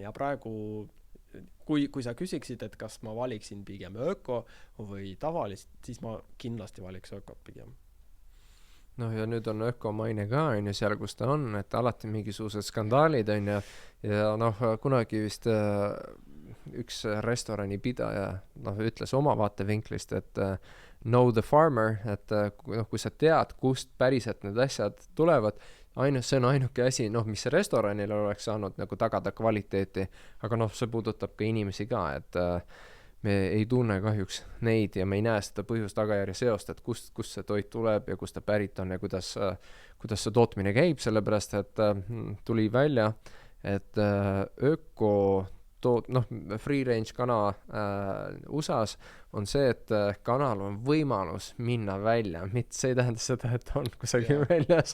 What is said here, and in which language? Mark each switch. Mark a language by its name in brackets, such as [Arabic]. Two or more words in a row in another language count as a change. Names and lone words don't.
[Estonian] Ja praegu, kui sa küsiksid, et kas ma valiksin pigem öko või tavalist, siis ma kindlasti valiks ökot pigem. Noh, ja nüüd on ökomaine ka, on ju, seal, kus ta on, et alati mingisugused skandaalid, on ju, ja noh, kunagi vist üks restorani pidaja ütles oma vaatevinklist, [English] et know the farmer, [Estonian] et kui sa tead, kust päriselt need asjad tulevad, see on ainuke asi, mis restoranil oleks saanud nagu tagada kvaliteeti, aga see puudutab ka inimesi ka, et me ei tunne kahjuks neid ja me ei näe seda põhjus-tagajärje seost, et kust see toit tuleb ja kust ta pärit on ja kuidas see tootmine käib, sellepärast et tuli välja, et [English] free range [Estonian] kana USAs on see, et kanal on võimalus minna välja, mitte see ei tähenda seda, et on kusagil väljas.